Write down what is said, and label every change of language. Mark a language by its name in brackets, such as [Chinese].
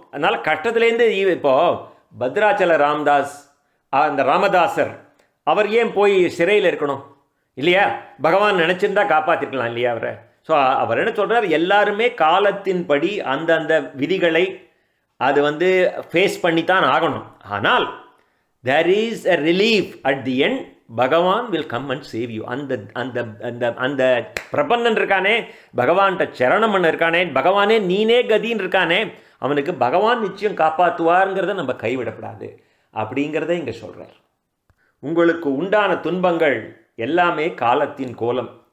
[Tamil] அதனால் கஷ்டத்துலேருந்து இப்போது பத்ராச்சல ராமதாஸ் அந்த ராமதாசர் அவர் ஏன் போய் சிறையில் இருக்கணும் இல்லையா, பகவான் நினச்சிருந்தா காப்பாற்றிருக்கலாம் இல்லையா அவரை. ஸோ அவர் என்ன சொல்கிறார், எல்லாருமே காலத்தின்படி அந்தந்த விதிகளை அது வந்து ஃபேஸ் பண்ணித்தான் ஆகணும். ஆனால் [English] there is a relief at the end, Bhagavan will come and save you. [Tamil] அந்த அந்த அந்த அந்த பிரபன்னன் இருக்கானே, பகவான்கிட்ட சரணமன் இருக்கானே, பகவானே நீனே கதின்னு இருக்கானே, அவனுக்கு பகவான் நிச்சயம் காப்பாற்றுவாருங்கிறத நம்ம கைவிடக்கூடாது அப்படிங்கிறத இங்கே சொல்கிறார். உங்களுக்கு உண்டான துன்பங்கள் எல்லாமே காலத்தின் கோலம்.